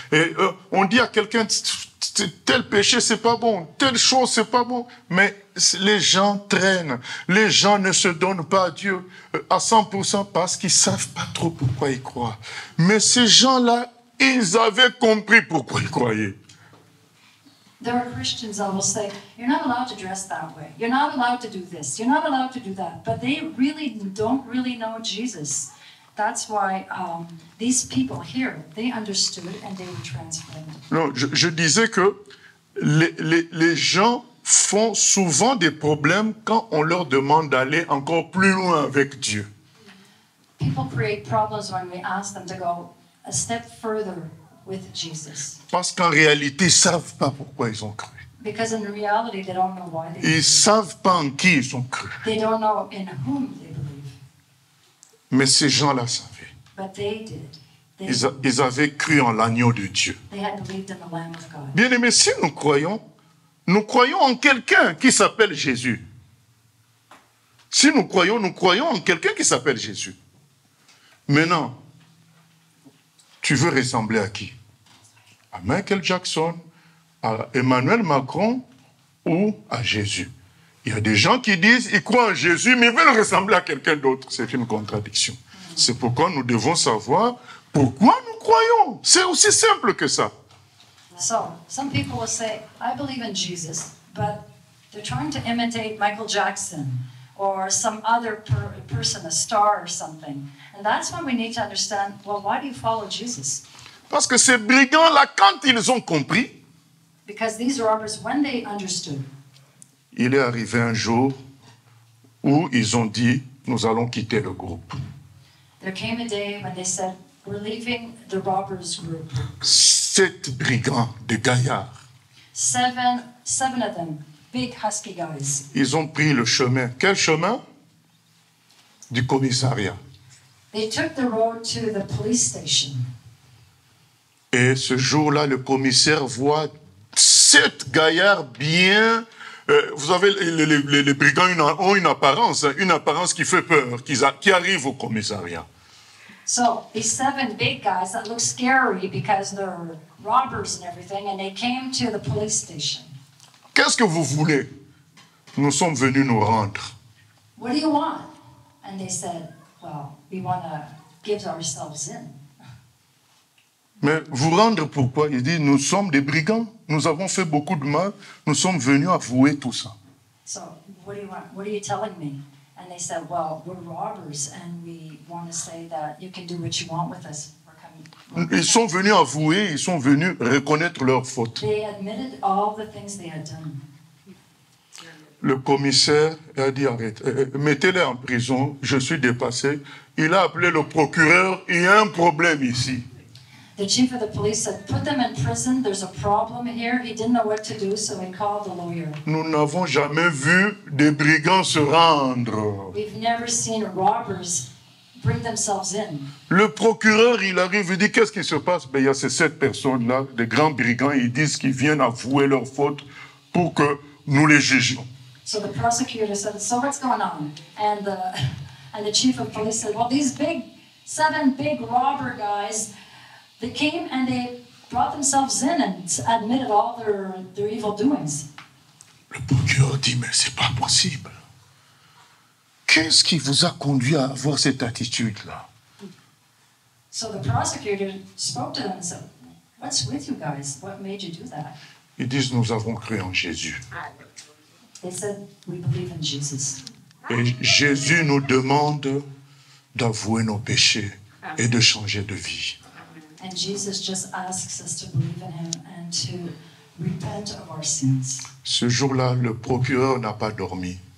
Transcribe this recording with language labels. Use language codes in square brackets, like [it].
[fr] Et on dit à quelqu'un, tel péché, c'est pas bon, telle chose, c'est pas bon. Mais les gens traînent. Les gens ne se donnent pas à Dieu à 100% parce qu'ils ne savent pas trop pourquoi ils croient. Mais ces gens-là, ils avaient compris pourquoi ils croyaient. [en] There are Christians that will say, you're not allowed to dress that way. You're not allowed to do this. You're not allowed to do that. But they really don't really know Jesus. That's why these people here, they understood and they were transformed. [fr] Non, je disais que les gens font souvent des problèmes quand on leur demande d'aller encore plus loin avec Dieu. [en] People create problems when we ask them to go a step further with Jesus. [fr] Parce qu'en réalité, ils ne savent pas pourquoi ils ont cru. [en] Because in reality, they don't know why they [fr] Ils ne [en] believe. [fr] savent pas en qui ils ont cru. [en] They don't know in whom they believe. [fr] Mais ces gens-là savaient. [en] But they did. [fr] Ils avaient cru en l'agneau de Dieu. [en] They had believed in the Lamb of God. [fr] Bien aimé, si nous croyons en quelqu'un qui s'appelle Jésus. Si nous croyons en quelqu'un qui s'appelle Jésus. Maintenant, tu veux ressembler à qui? À Michael Jackson, à Emmanuel Macron ou à Jésus? Il y a des gens qui disent qu'ils croient en Jésus, mais ils veulent ressembler à quelqu'un d'autre. C'est une contradiction. C'est pourquoi nous devons savoir pourquoi nous croyons. C'est aussi simple que ça. [en] So, some people will say, I believe in Jesus, but they're trying to imitate Michael Jackson or some other person, a star or something. And that's when we need to understand, well, why do you follow Jesus? [fr] Parce que ces brigands-là, quand ils ont compris, [en] Because these robbers, when they understood, [fr] il est arrivé un jour où ils ont dit, nous allons quitter le groupe. [en] there came a day when they said, we're leaving the robbers group. [fr] 7 brigands de gaillards, [en] Seven of them, big husky guys. [fr] ils ont pris le chemin. Quel chemin? Du commissariat. [en] They took the road to the police station. [fr] Et ce jour-là, le commissaire voit 7 gaillards bien... vous savez, les brigands ont une apparence qui fait peur, qui arrivent au commissariat. [en] So these 7 big guys that look scary because they're robbers and everything, and they came to the police station. [fr] Qu'est-ce que vous voulez? Nous sommes venus nous rendre. [en] what do you want? And they said, well, we want to give ourselves in. [fr] Mais vous rendre pourquoi? Il dit, nous sommes des brigands, nous avons fait beaucoup de mal, nous sommes venus avouer tout ça. [en] So what do you want? What are you telling me? And they said, well, we're robbers and we want to say that you can do what you want with us. [fr] Ils sont venus avouer, ils sont venus reconnaître leurs fautes. [en] They admitted all the things they had done. [fr] Le commissaire a dit, arrête, mettez-les en prison, je suis dépassé. Il a appelé le procureur, il y a un problème ici. [en] The chief of the police said, put them in prison, there's a problem here. He didn't know what to do, so he called the lawyer. [fr] Nous n'avons jamais vu des brigands se rendre. [en] We've never seen robbers bring themselves in. [fr] Le procureur, il arrive, il dit, qu'est-ce qui se passe? Ben, il y a ces 7 personnes-là, des grands brigands, ils disent qu'ils viennent avouer leurs fautes pour que nous les jugions. [en] So the prosecutor said, so what's going on? And the chief of police said, well, these 7 big robber guys, they came and they brought themselves in and admitted all their evil doings. [fr] Le procureur dit, mais c'est pas possible. Qu'est-ce qui vous a conduit à avoir cette attitude-là? [en] So the prosecutor spoke to them and said, what's with you guys? What made you do that? [fr] Ils disent, nous avons cru en Jésus. [en] They said, we believe in Jesus. [fr] Et Jésus nous demande d'avouer nos péchés et de changer de vie. [en] And Jesus just asks us to believe in him and to repent of our sins. [fr] Ce jour-là, le procureur n'a pas dormi.